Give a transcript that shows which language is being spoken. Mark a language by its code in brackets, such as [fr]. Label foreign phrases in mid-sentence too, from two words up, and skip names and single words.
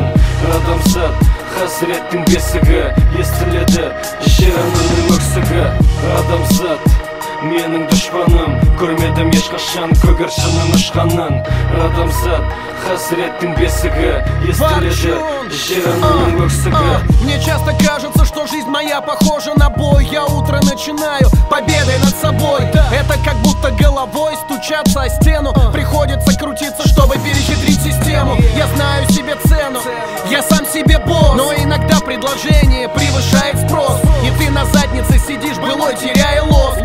[kk] Адамзат хасіреттің бесігі, естіледі жер ананың өксігі. Адамзат менің дұшпаным, көрмедім ешқашан көгершіннің ұшқанын. Адамзат хасіреттің бесігі, естіледі жер ананың өксігі. [ru] Мне часто кажется, что жизнь моя похожа на бой. Я утро начинаю победой над собой. Это как будто головой стучаться о стену. Приходится крутиться, чтобы перехитрить систему. Я знаю себе цену, я сам себе босс. Но иногда предложение превышает спрос, и ты на заднице сидишь былой, теряя лоск.